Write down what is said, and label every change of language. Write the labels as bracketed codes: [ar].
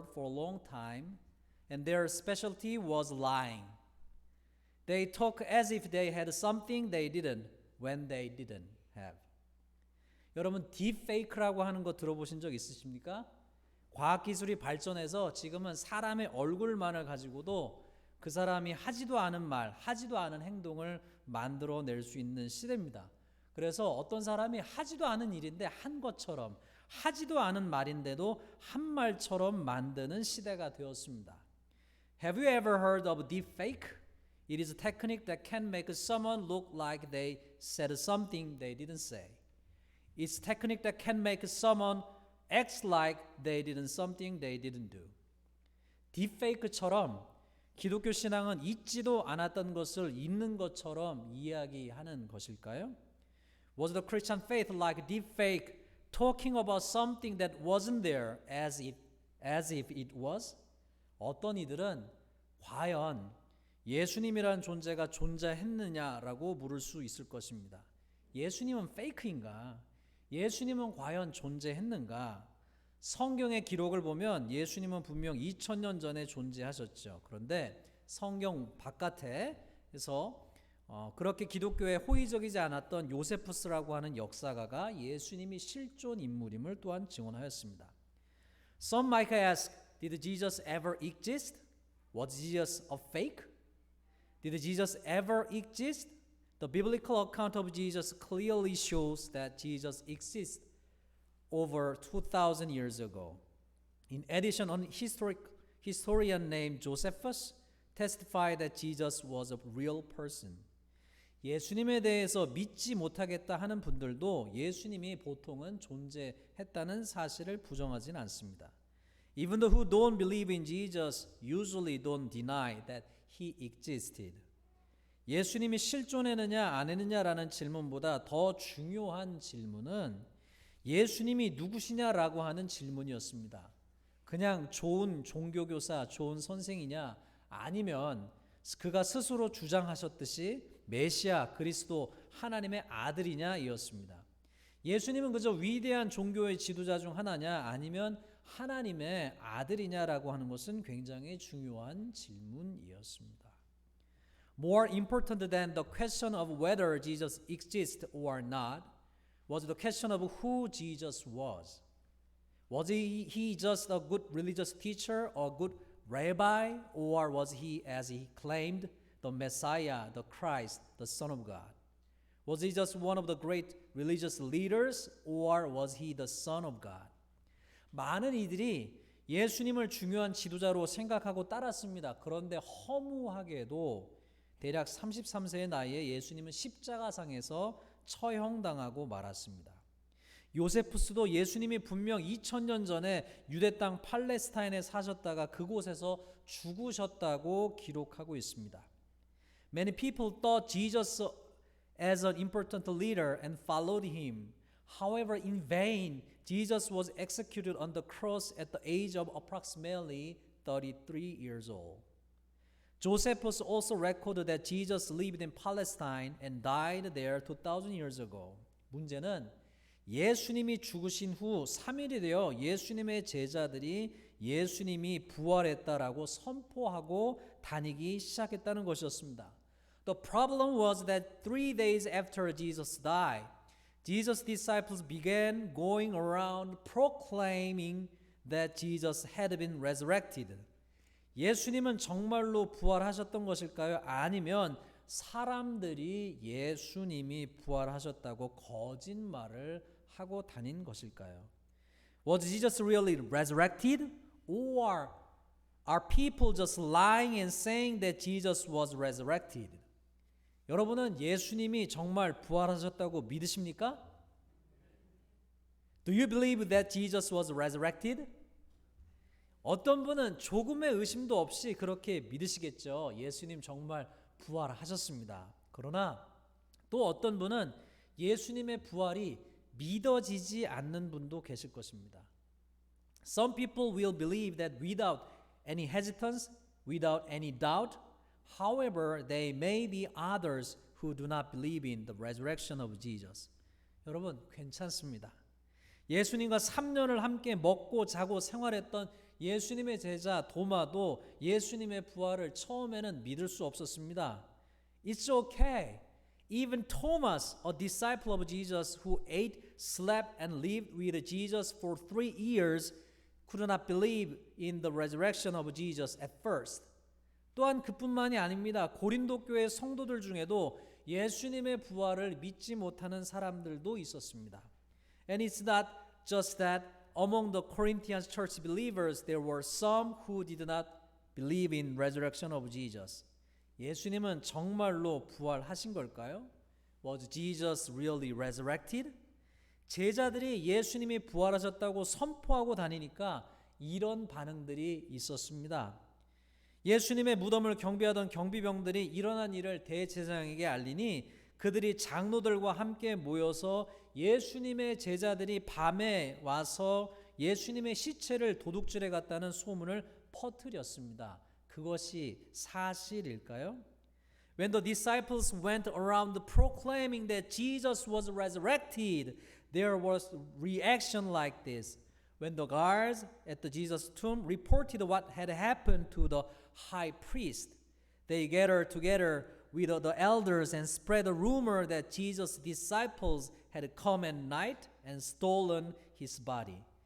[en] for a long time, and their specialty was lying. They talk as if they had something they didn't when they didn't have. [ko] 여러분 딥페이크라고 하는 거 들어보신 적 있으십니까? 과학기술이 발전해서 지금은 사람의 얼굴만을 가지고도 그 사람이 하지도 않은 말, 하지도 않은 행동을 만들어낼 수 있는 시대입니다. 그래서 어떤 사람이 하지도 않은 일인데 한 것처럼, 하지도 않은 말인데도 한 말처럼 만드는 시대가 되었습니다. [en] Have you ever heard of deepfake? It is a technique that can make someone look like they said something they didn't say. It's a technique that can make someone act like they did something they didn't do. [ko] 딥페이크처럼 기독교 신앙은 있지도 않았던 것을 있는 것처럼 이야기하는 것일까요? [en] Was the Christian faith like deepfake, talking about something that wasn't there as if it was? [ko] 어떤 이들은 과연 예수님이라는 존재가 존재했느냐라고 물을 수 있을 것입니다. 예수님은 페이크인가? 예수님은 과연 존재했는가? 성경의 기록을 보면 예수님은 분명 2000년 전에 존재하셨죠. 그런데 성경 바깥에서 그렇게 기독교에 호의적이지 않았던 요세푸스라고 하는 역사가가 예수님이 실존 인물임을 또한 증언하였습니다. [en] Some might ask, did Jesus ever exist? Was Jesus a fake? Did Jesus ever exist? The biblical account of Jesus clearly shows that Jesus exists over 2,000 years ago. In addition, an historian named Josephus testified that Jesus was a real person. [ko] 예수님에 대해서 믿지 못하겠다 하는 분들도 예수님이 보통은 존재했다는 사실을 부정하진 않습니다. [en] Even those who don't believe in Jesus usually don't deny that he existed. [ko] 예수님이 실존했느냐 안 했느냐라는 질문보다 더 중요한 질문은 예수님이 누구시냐라고 하는 질문이었습니다. 그냥 좋은 종교교사, 좋은 선생이냐 아니면 그가 스스로 주장하셨듯이 메시아, 그리스도, 하나님의 아들이냐 이었습니다. 예수님은 그저 위대한 종교의 지도자 중 하나냐 아니면 하나님의 아들이냐라고 하는 것은 굉장히 중요한 질문이었습니다. [en] More important than the question of whether Jesus exists or not was the question of who Jesus was. Was he just a good religious teacher or good rabbi, or was he, as he claimed, the Messiah, the Christ, the Son of God? Was he just one of the great religious leaders, or was he the Son of God? [ko] 많은 이들이 예수님을 중요한 지도자로 생각하고 따랐습니다. 그런데 허무하게도 대략 33세의 나이에 예수님은 십자가상에서 처형당하고 말았습니다. 요세푸스도 예수님이 분명 2000년 전에 유대 땅 팔레스타인에 사셨다가 그곳에서 죽으셨다고 기록하고 있습니다. [en] Many people thought Jesus as an important leader and followed him. However, in vain, Jesus was executed on the cross at the age of approximately 33 years old. Josephus also recorded that Jesus lived in Palestine and died there 2,000 years ago. [ko] 문제는 예수님이 죽으신 후 3일이 되어 예수님의 제자들이 예수님이 부활했다라고 선포하고 다니기 시작했다는 것이었습니다. [en] The problem was that 3 days after Jesus died, Jesus' disciples began going around proclaiming that Jesus had been resurrected. [ko] 예수님은 정말로 부활하셨던 것일까요? 아니면 사람들이 예수님이 부활하셨다고 거짓말을 하고 다닌 것일까요? [en] Was Jesus really resurrected? Or are people just lying and saying that Jesus was resurrected? [ko] 여러분은 예수님이 정말 부활하셨다고 믿으십니까? [en] Do you believe that Jesus was resurrected? [ko] 어떤 분은 조금의 의심도 없이 그렇게 믿으시겠죠. 예수님 정말 부활하셨습니다. 그러나 또 어떤 분은 예수님의 부활이 믿어지지 않는 분도 계실 것입니다. [en] Some people will believe that without any hesitance, without any doubt. However, there may be others who do not believe in the resurrection of Jesus. [ko] 여러분, 괜찮습니다. 예수님과 3년을 함께 먹고 자고 생활했던 예수님의 제자 도마도 예수님의 부활을 처음에는 믿을 수 없었습니다. [en] It's okay. Even Thomas, a disciple of Jesus who ate, slept, and lived with Jesus for 3 years, could not believe in the resurrection of Jesus at first. [ko] 또한 그뿐만이 아닙니다. 고린도 교회 성도들 중에도 예수님의 부활을 믿지 못하는 사람들도 있었습니다. [en] And it's not just that among the Corinthian church believers there were some who did not believe in resurrection of Jesus. [ko] 예수님은 정말로 부활하신 걸까요? [en] Was Jesus really resurrected? [ko] 제자들이 예수님이 부활하셨다고 선포하고 다니니까 이런 반응들이 있었습니다. 예수님의 무덤을 경비하던 경비병들이 일어난 일을 대제사장에게 알리니 그들이 장로들과 함께 모여서 예수님의 제자들이 밤에 와서 예수님의 시체를 도둑질해 갔다는 소문을 퍼뜨렸습니다. 그것이 사실일까요? [en] When the disciples went around proclaiming that Jesus was resurrected, there was reaction like this. When the guards at the Jesus tomb reported what had happened to the high priest, they gathered together with the elders and spread a rumor that Jesus' disciples had come at night and stolen his body.